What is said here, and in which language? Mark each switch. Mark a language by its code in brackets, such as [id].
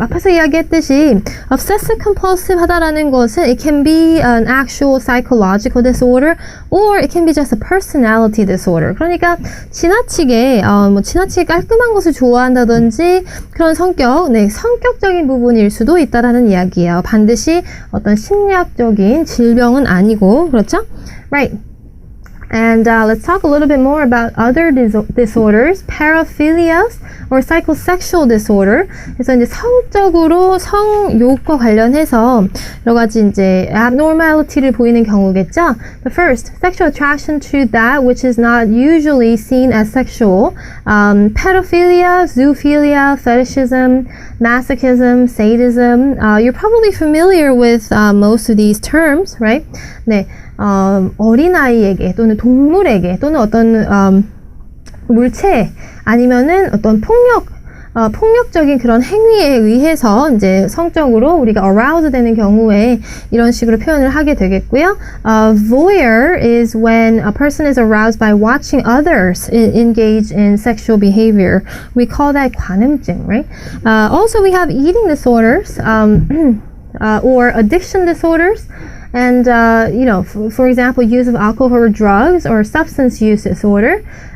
[ko] 앞에서 이야기했듯이 obsessive compulsive 하다라는 것은 [en] it can be an actual psychological disorder or it can be just a personality disorder. [ko] 그러니까 지나치게 지나치게 깔끔한 것을 좋아한다든지 그런 성격, 네, 성격적인 부분일 수도 있다라는 이야기예요. 반드시 어떤 심리학적인 질병은 아니고 그렇죠? [en] Right. And let's talk a little bit more about other disorders, paraphilia or psychosexual disorder. [ko] 그래서 이제 성적으로 성욕과 관련해서 여러 가지 이제 abnormality를 보이는 경우겠죠. [en] The first, sexual attraction to that which is not usually seen as sexual. Pedophilia, zoophilia, fetishism, masochism, sadism. You're probably familiar with most of these terms, right? [ko] 네. 어린아이에게 또는 동물에게 또는 어떤 물체 아니면은 어떤 폭력적인 그런 행위에 의해서 이제 성적으로 우리가 aroused 되는 경우에 이런 식으로 표현을 하게 되겠고요. [en] Voyeur is when a person is aroused by watching others engage in sexual behavior. We call that 관음증, right? Also, we have eating disorders or addiction disorders. And, you know, for example, use of alcohol or drugs or substance use disorder.